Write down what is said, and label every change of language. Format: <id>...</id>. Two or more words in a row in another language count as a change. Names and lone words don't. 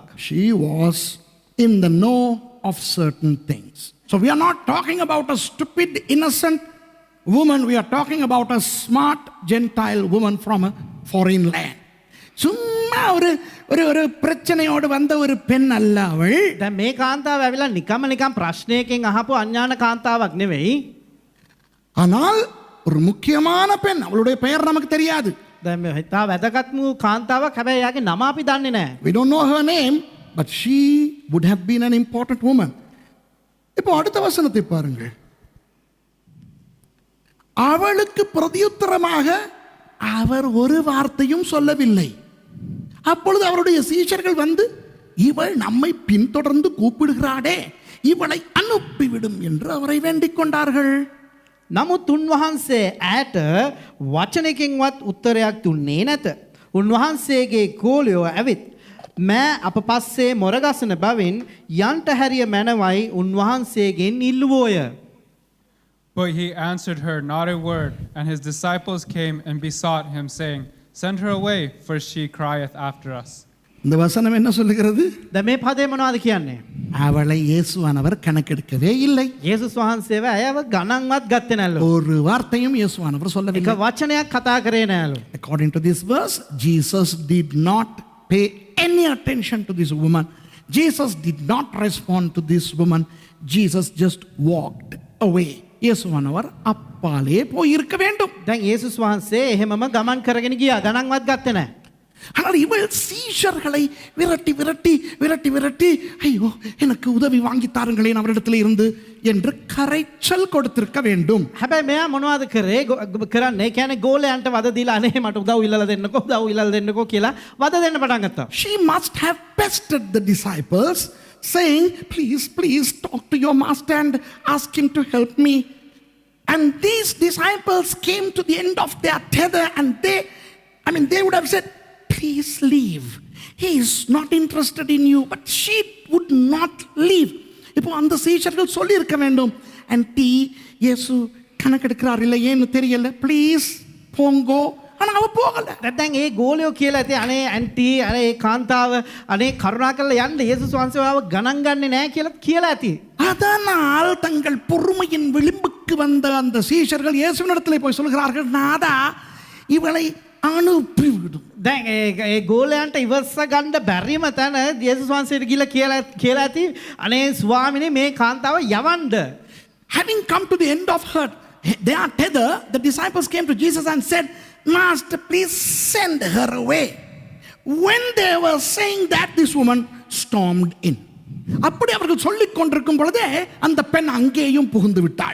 <en>She was in the know of certain things. So we are not talking about a stupid, innocent woman. We are talking about a smart Gentile woman from a foreign land.</en> <ta>சும்மா ஒரு ஒரு ஒரு பிரச்சனையோடு வந்த ஒரு பெண் அல்ல அவள்.</ta> <si>දැන් මේ කාන්තාව ඇවිල්ලා නිකම් ප්‍රශ්නයකින් අහපු අඥාන කාන්තාවක් නෙවෙයි.</si> <ta>ஆனால் ஒரு முக்கியமான பெண். அவளுடைய பெயர் நமக்கு தெரியாது.</ta> <si>දැන් මේ හිතා වැදගත්ම කාන්තාවක්, හැබැයි යාගේ නම අපි දන්නේ නැහැ.</si> <en>We don't know her name, but she would have been an important woman.</en> <ta>இப்போ அடுத்த வசனத்தை பாருங்கள். அவளுக்கு பிரதியுத்தரமாக அவர் ஒரு வார்த்தையும் சொல்லவில்லை. அப்பொழுது அவருடைய சீஷர்கள் வந்து, இவள் நம்மை பின்தொடர்ந்து கூப்பிடுகிறாளே, இவளை அனுப்பிவிடும் என்று அவரை வேண்டிக் கொண்டார்கள்.</ta> <si>නමුත් උන්වහන්සේ ඇයට වචනකින්වත් උත්තරයක් දුන්නේ නැත. උන්වහන්සේගේ ගෝලයෝ ඇවිත් මෑ අප පස්සේ මොරගසන බවින් යන්ට හැරිය මැනවයි උන්වහන්සේගෙන් ඉල්ලුවෝය.</si> <en>But he answered her not a word, and his disciples came and besought him, saying, Send her away, for she crieth after us.</en> <ta>இந்த வசனம் என்ன சொல்லுகிறது?</ta> <si>දැන් මේ පදේ මොනවද කියන්නේ?</si> <ta>அவளை இயேசுவானவர் கணக்கெடுக்கவே இல்லை.</ta> <si>යේසුස් වහන්සේව ඇයව ගණන්වත් ගත්තේ නැලු.</si> <ta>ஒரு வார்த்தையும் இயேசுவானவர்</ta> <si>එක</si> <ta>சொல்லவில்லை.</ta> <si>වචනයක් කතා කරේ නැලු.</si> <en>According to this verse, Jesus did not pay any attention to this woman. Jesus did not respond to this woman. Jesus just walked away.</en> <ta>இயேசுவானவர் அப்பாலே போயிருக்க வேண்டும்.</ta> <si>දැන් යේසුස් වහන්සේ එහෙමම ගමන් කරගෙන ගියා. ගණන්වත් ගත්තේ නැහැ.</si> <ta>ஆனால் இவள் சீஷர்களை விரட்டி விரட்டி விரட்டி விரட்டி, ஐயோ எனக்கு உதவி வாங்கி தாருங்களேன் அவரிடத்தில் இருந்து என்று கரைச்சல் கொடுத்திருக்க வேண்டும்.</ta> <si>හැබැයි මෙයා මොනවද කරේ? කරන්නේ කියන්නේ ගෝලයන්ට වද දීලා අනේ මට උදව් ඉල්ලලා දෙන්නකෝ කියලා වද දෙන්න පටන් ගත්තා.</si> <en>She must have pestered the disciples, saying, please talk to your master and ask him to help me. And these disciples came to the end of their tether, and they would have said, please leave. He is not interested in you. But she would not leave.</en> <ta>இப்போ அந்த சீஷர்கள் சொல்லி இருக்க வேண்டும், ஆன்ட்டி இயேசு கணக்கெடுக்கிறார் இல்லை ஏன்னு தெரியல, ப்ளீஸ் போங்கோ. ஆனால் அவ போகல.</ta> <si>නැත්නම් ඒ ගෝලියෝ කියලා ඇති අනේ ඇන්ටි අනේ ඒ කාන්තාව අනේ කරුණාකරලා යන්න යේසුස් වහන්සේව ගණන් ගන්නේ නැහැ කියලා ඇති.</si> <ta>அதனால் தங்கள் பொறுமையின் விளிம்புக்கு வந்த அந்த சீஷர்கள் இயேசுவினிடத்தில் போய் சொல்கிறார்கள், நாதா இவளை අනුපිවිடும்.</ta> <si>දැන් ඒ ගෝලයන්ට ඉවස්ස ගන්න බැරිම තැන යේසුස් වහන්සේට ගිහලා කියලා ඇති අනේ ස්වාමිනේ මේ කාන්තාව යවන්න.</si> <en>Having come to the end of their tether, the disciples came to Jesus and said, Master, please send her away. When they were saying that, this woman stormed in.</en> <ta>அப்படி அவர்கள் சொல்லிக் கொண்டிருக்கும் பொழுதே அந்த பெண் அங்கேயும் புகுந்து விட்டாள்.</ta>